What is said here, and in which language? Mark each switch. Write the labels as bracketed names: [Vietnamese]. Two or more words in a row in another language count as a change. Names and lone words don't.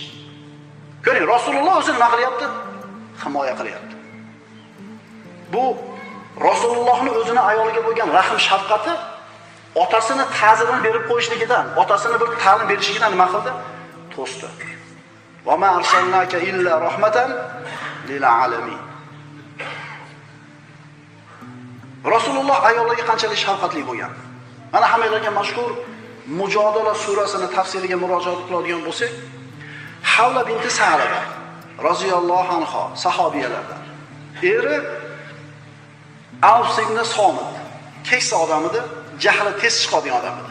[Uzbek] Ko'ring, Rasululloh o'zi nima qilyapti? Himoya qilyapti. Bu Rasulullohning o'zini ayoliga bo'lgan rahm shafqati otasini ta'zirini berib qo'yishligidan, otasini bir ta'lim berishidan nima qildi? To'sdi. [Arabic] وما أرسلناك إلا رحمة للعالمين. [Uzbek] Rasululloh ayollarga qanchalik shafqatli bo'lgan. Mana hammalarga mashhur Mujodala surasini tafsiriga murojaat qiladigan bo'lsak, Havla binti Sa'laba [Arabic] رضي الله عنها [Uzbek] sahobiyalardan. Eri Avs ibn Somit, keksa odam edi, jahli tez chiqadigan odam edi.